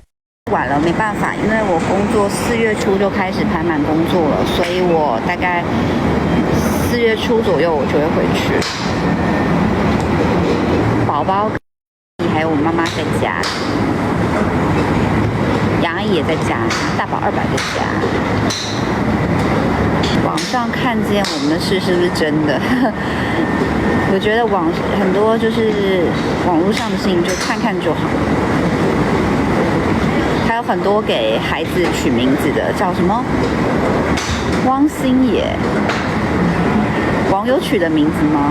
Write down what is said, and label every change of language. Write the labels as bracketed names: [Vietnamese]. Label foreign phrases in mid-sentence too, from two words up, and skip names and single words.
[Chinese] 晚了，沒辦法，因為我工作4月初就開始排滿工作了，所以我大概4月初左右我就會回去。寶寶還有我媽媽在家。楊阿姨也在家，大寶二寶在家。網上看見我們的事是不是真的？我覺得很多就是網絡上的事情就看看就好。還有很多給孩子取名字的，叫什麼汪星野，網友取的名字嗎？